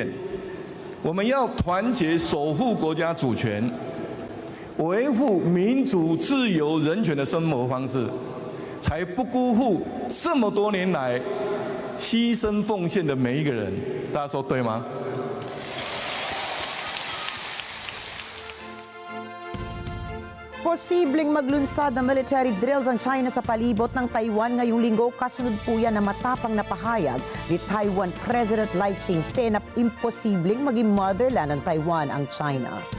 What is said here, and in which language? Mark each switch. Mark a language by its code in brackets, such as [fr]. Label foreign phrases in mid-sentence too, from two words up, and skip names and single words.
[zh] 我们要团结守护国家主权，维护民主、自由、人权的生活方式，才不辜负这么多年来牺牲奉献的每一个人。大家说对吗？ [tl] Posibleng maglunsad ng [en] military drills [tl] ang China sa palibot ng Taiwan ngayong linggo. Kasunod po yan na matapang na pahayag ni [en] Taiwan President [tl] Lai Ching-te na imposibleng maging motherland ng Taiwan ang China.